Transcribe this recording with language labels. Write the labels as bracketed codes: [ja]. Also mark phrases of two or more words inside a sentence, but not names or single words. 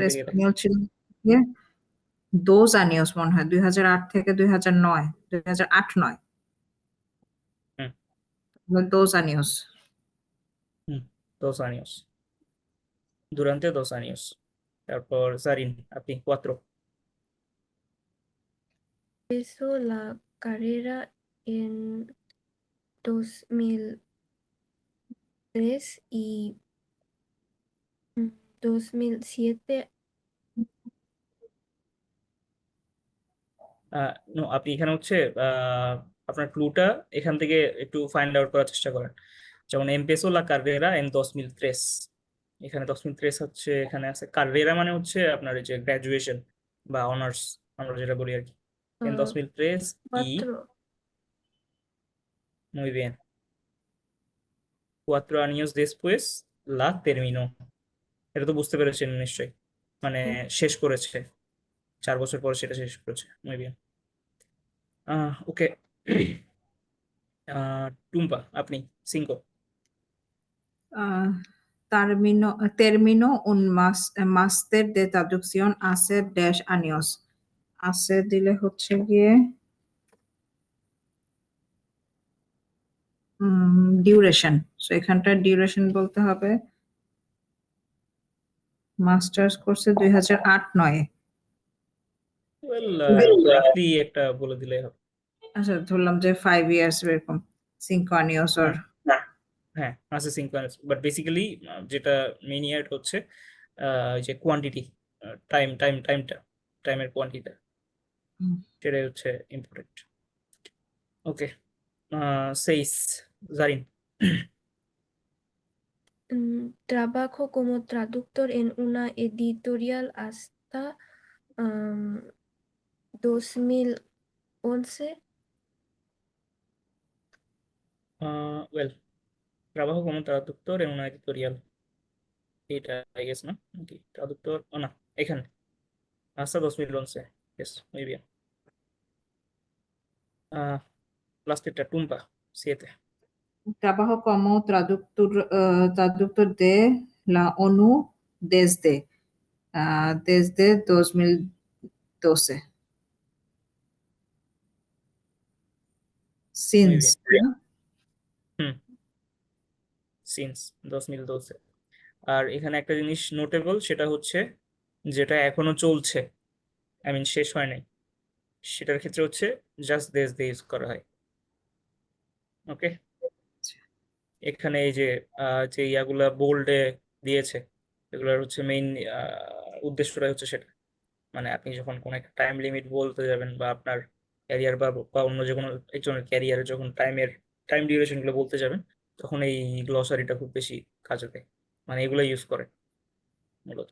[bn] এখান থেকে español ছিল 2 años মনে হয় 2008 থেকে 2009 2008 9 হুম [es] 2 años dos años. Durante 2 años. [bn] তারপর জারিন, আপনি cuatro. [es] Empezó la carrera en 2003 y 2007 [bn] নো, আপনি এখানে হচ্ছে আপনার ক্লুটা এখান থেকে একটু [en] find out [bn] করার চেষ্টা করেন। যেমন [es] empezó la carrera en 2003, [bn] এখানে 2003 হচ্ছে, এখানে আছে কাররেরা মানে হচ্ছে আপনার এই যে গ্রাজুয়েশন বা অনার্স আমরা যেটা বলি আর কি। [es] এন ah, 2003 y 4 muy bien, 4 años después la terminó। [bn] এটা তো বুঝতে পেরেছেন নিশ্চয়ই, মানে শেষ করেছে, 4 বছর পর সেটা শেষ করেছে। [es] muy bien, [bn] ওকে। টুম্পা, আপনি 5। [es] Ah, terminó un máster de traducción hace 10 años. [bn] Hace দিলে হচ্ছে গিয়ে ডিউরেশন, সো এখানটা ডিউরেশন বলতে হবে। মাস্টার্স করছে 2008-09। [en] well, roughly [bn] একটা বলে দিলে হবে। আচ্ছা, ধরলাম যে 5 ইয়ার্স এরকম, 5 años or হ্যাঁ, হ্যাঁ আছে সিঙ্কোনাস, [en] but basically [bn] যেটা মেইন ইয়ার হচ্ছে ওই যে কোয়ান্টিটি, টাইমের কোয়ান্টিটিটা, সেটাই হচ্ছে ইম্পর্টেন্ট। ওকে, 6, জারিন। [es] Trabajo como traductor en una editorial hasta 2011. ওয়েল, trabajo como traductor en una editorial, [bn] এটা [en] I guess [bn] না নাকি ট্রাদুক্টর, ও না, এখানে [es] hasta 2011, [bn] yes, [es] muy bien। [bn] লাস্টেরটা টুম্পা, 7। [es] trabajo como traductor de la ONU desde 2012. muy [en] Since, [es] bien, ¿no? [en] hmm, since 2012. [bn] আর এখানে একটা জিনিস নোটেবল, সেটা হচ্ছে যেটা এখনো চলছে, [en] I mean [bn] শেষ হয় নাই, সেটার ক্ষেত্রে হচ্ছে জাস্ট দেশ দিয়ে ইউজ করা হয়। ওকে, এখানে এই যে যে ইয়াগুলা বোল্ডে দিয়েছে, এগুলোর হচ্ছে মেইন উদ্দেশ্যটা হচ্ছে সেটা, মানে আপনি যখন কোনো একটা [en] time limit [bn] বলতে যাবেন, বা আপনার ক্যারিয়ার বা অন্য যে কোনো একজনের ক্যারিয়ারে যখন [en] time duration [bn] গুলো বলতে যাবেন, তখন এই গ্লসারিটা খুব বেশি কাজে দেয়, মানে এগুলো ইউজ করে মূলত।